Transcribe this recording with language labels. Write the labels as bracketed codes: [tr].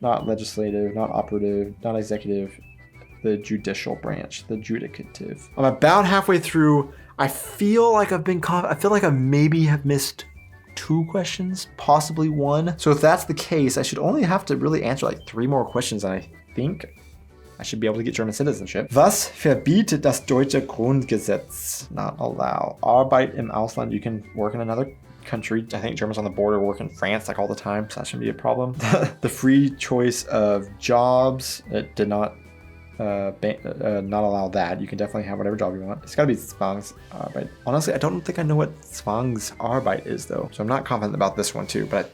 [en] Not legislative, not operative, not executive, the judicial branch, the judicative. I'm about halfway through. I feel like I feel like I maybe have missed 2 questions, possibly 1. So if that's the case, I should only have to really answer like 3 more questions, and I think I should be able to get German citizenship. [de] Was verbietet das deutsche Grundgesetz? [en] Not allow. [de] Arbeit im Ausland. [en] You can work in another country. I think Germans on the border work in France like all the time, so that shouldn't be a problem. The free choice of jobs. It did not allow that. You can definitely have whatever job you want. It's got to be Zwangsarbeit. Honestly, I don't think I know what Zwangsarbeit is though, so I'm not confident about this one too.